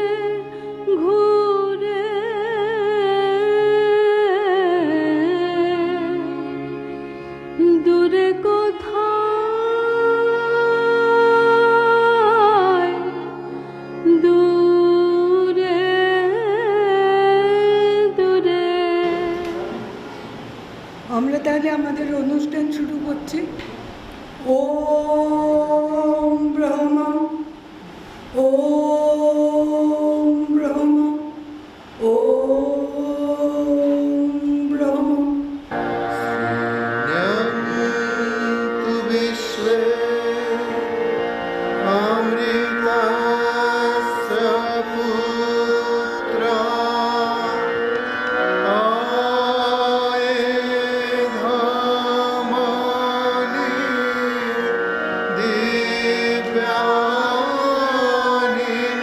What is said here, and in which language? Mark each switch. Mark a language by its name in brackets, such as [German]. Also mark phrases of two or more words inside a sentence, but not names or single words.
[Bangla] ঘুরে দূরে কোথায় দূরে দূরে। আমরা তাহলে আমাদের অনুষ্ঠান শুরু করছি। [Sanskrit] ওম ব্রহ্ম ওম ব্রহ্ম ওম ব্রহ্ম। तु विश्वे अमृतस्य पुत्रा आयेधामानि दिव्यानि